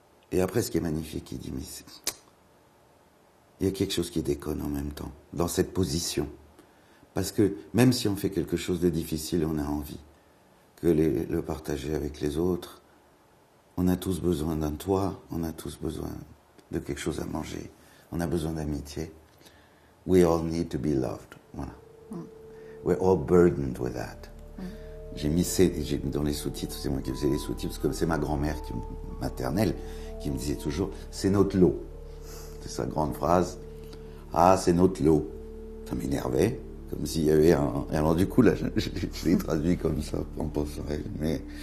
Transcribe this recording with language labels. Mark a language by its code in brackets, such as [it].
[fr] Et après, ce qui est magnifique, il dit, mais il y a quelque chose qui déconne en même temps, dans cette position. Parce que même si on fait quelque chose de difficile, on a envie que le partager avec les autres. On a tous besoin d'un toit, on a tous besoin de quelque chose à manger, on a besoin d'amitié. [en] We all need to be loved. Voilà. We're all burdened with that. [fr] J'ai mis dans les sous-titres, c'est moi qui faisais les sous-titres, parce que c'est ma grand-mère maternelle qui me disait toujours « c'est notre lot ». C'est sa grande phrase. « Ah, c'est notre lot ». Ça m'énervait, comme s'il y avait un... Et alors du coup, là, je l'ai traduit comme ça, en pensant à elle, mais...